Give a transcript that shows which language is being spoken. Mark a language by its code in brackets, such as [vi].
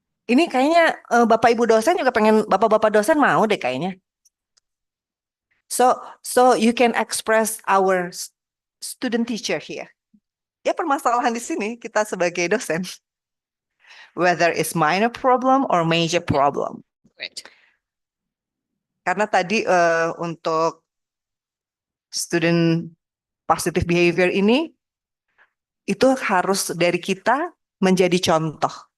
[id] Ini kayaknya Bapak Ibu dosen juga pengen, Bapak-bapak dosen mau deh kayaknya. [en] So you can express our student teacher here. [id] Ya, permasalahan di sini kita sebagai dosen. [en] Whether it's minor problem or major problem. Right. [id] Karena tadi untuk student positive behavior ini, itu harus dari kita menjadi contoh.